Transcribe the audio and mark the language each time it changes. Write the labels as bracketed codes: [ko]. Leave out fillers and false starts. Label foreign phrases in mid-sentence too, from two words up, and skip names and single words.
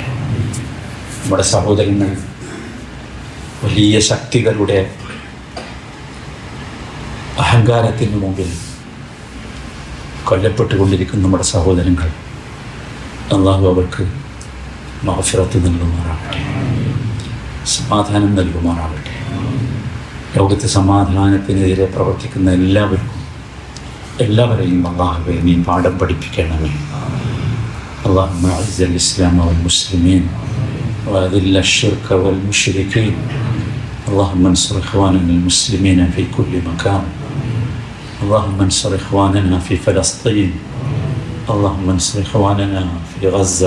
[ml] നമ്മുടെ സഹോദരങ്ങൾ വലിയ ശക്തികളുടെ അഹങ്കാരത്തിന് മുമ്പിൽ കൊല്ലപ്പെട്ടുകൊണ്ടിരിക്കുന്ന നമ്മുടെ സഹോദരങ്ങൾ, അല്ലാഹു അവർക്ക് മഗ്ഫിറത്ത് നൽകുമാറാകട്ടെ, സമാധാനം നൽകുമാറാകട്ടെ. ലോകത്ത് സമാധാനത്തിനെതിരെ പ്രവർത്തിക്കുന്ന എല്ലാവരെയും അല്ലാഹുവേ നീ പാഠം പഠിപ്പിക്കണമേ. [ar] اللهم أعز الإسلام والمسلمين وأذل الشرك والمشركين. اللهم انصر إخواننا المسلمين في كل مكان. اللهم انصر إخواننا في فلسطين. اللهم انصر إخواننا في غزة.